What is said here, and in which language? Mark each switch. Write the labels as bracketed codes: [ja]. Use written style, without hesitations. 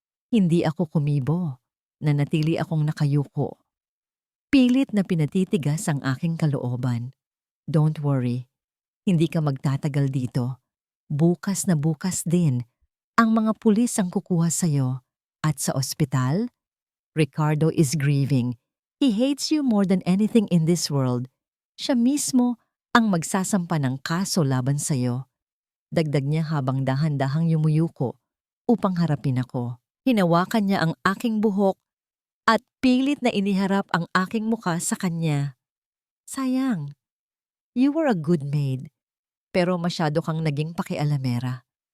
[tl] Hindi ako kumibo. Nanatili akong nakayuko. Pilit na pinatitigas ang aking kalooban. [en] Don't worry. [tl] Hindi ka magtatagal dito. Bukas na bukas din, ang mga pulis ang kukuha sa'yo. At sa ospital, Ricardo [en] is grieving. He hates you more than anything in this world. [tl] Siya mismo ang magsasampa ng kaso laban sa'yo. Dagdag niya habang dahan-dahang yumuyuko upang harapin ako. Hinawakan niya ang aking buhok at pilit na iniharap ang aking muka sa kanya. Sayang, [en] you were a good maid, [tl] pero masyado kang naging pakialamera.